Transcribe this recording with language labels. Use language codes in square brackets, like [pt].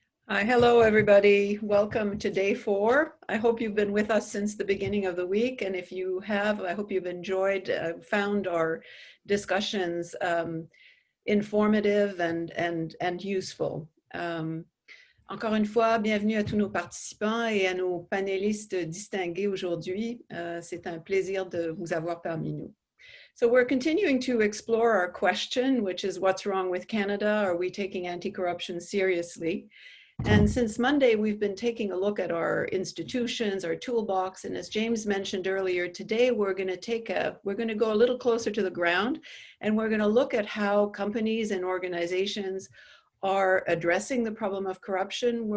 [en] Hello, everybody. Welcome to day 4. I hope you've been with us since the beginning of the week, and if you have, I hope you've enjoyed, found our discussions informative and useful. [fr] Encore une fois, bienvenue à tous nos participants et à nos panélistes distingués aujourd'hui. C'est un plaisir de vous avoir parmi nous. [en] So we're continuing to explore our question, which is what's wrong with Canada? Are we taking anti-corruption seriously? And since Monday, we've been taking a look at our institutions, our toolbox, and as James mentioned earlier, today we're going to go a little closer to the ground, and we're going to look at how companies and organizations are addressing the problem of corruption.